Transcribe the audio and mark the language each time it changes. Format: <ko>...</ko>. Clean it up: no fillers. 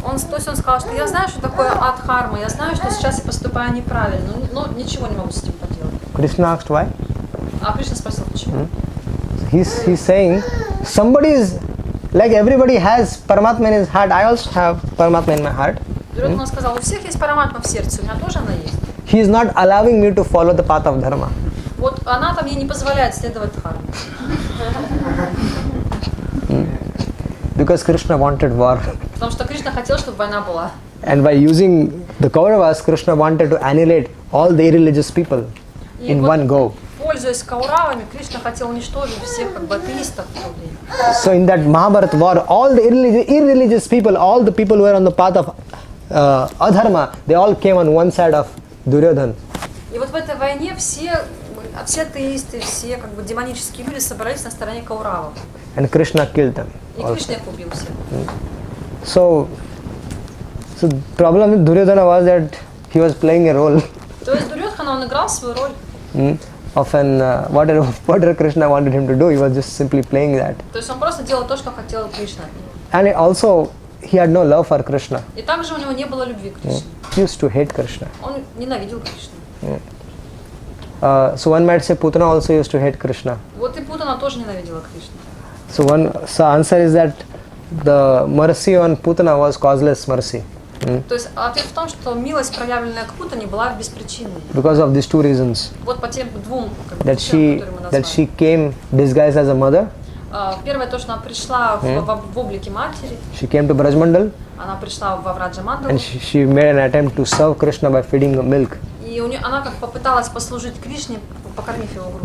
<ru>То есть он сказал, что я знаю, что такое адхарма, я знаю, что сейчас я поступаю неправильно, но ничего не могу с этим поделать.</ru> <en>Krishna asked why?</en> <ru>А Кришна спросил, почему?</ru> <en>He's saying, somebody is, like everybody has Paramatma in his heart, I also have Paramatma in my heart.</en> <ru>Дурьодхана сказал, у всех есть параматма в сердце, у меня тоже она есть.</ru> <en>He is not allowing me to follow the path of dharma.</en> <ru>Вот она там ей не позволяет следовать дхарме.</ru> <en>Because Krishna wanted war.</en> <ru>Потому что Кришна хотел, чтобы война была.</ru> <en>And by using the Kauravas, Krishna wanted to annihilate all the irreligious people in one go.</en> <ru>Пользуясь Кауравами, Кришна хотел уничтожить всех как бы атеистов в то время.</ru> <en>So in that Mahabharata war, all the irreligious people, all the people who were on the path of adharma, they all came on one side of Duryodhana.</en> <ru>И вот в этой войне все атеисты, все как бы демонические люди собрались на стороне Кауравов.</ru> <en>And Krishna killed them.</en> <ru>И Кришна их убил всех.</ru> <en>So the problem with Duryodhana was that he was playing a role.</en> <ru>То есть Дурьодхана, он играл свою роль.</ru> <en>Of whatever Krishna wanted him to do, he was just simply playing that.</en> <ru>То есть он просто делал то, что хотел Кришна.</ru> <en>And also, he had no love for Krishna.</en> <ru>И также у него не было любви к Кришне.</ru> <en>He used to hate Krishna.</en> <ru>Он ненавидел Кришну.</ru> <en>So one might say Putna also used to hate Krishna.</en> <ru>Вот и Путана тоже ненавидела Кришну.</ru> <en>So answer is that the mercy on Putana was causeless mercy.</en> <ru>То есть ответ в том, что милость, проявленная к Путане, была беспричинной.</ru> <en>Because of these two reasons.</en> <ru>Вот по тем двум</ru> <en>That</en> <ru>причинам, которые мы назвали.</ru> <en>that she came disguised as a mother.</en> <ru>Первое, то, что она пришла в облике матери.</ru> <en>She came to Brajmandal.</en> <ru>Она пришла во Враджамандалу.</ru> <en>And she made an attempt to serve Krishna by feeding milk.</en> <ru>И она как попыталась послужить Кришне, покормив его грудью.</ru>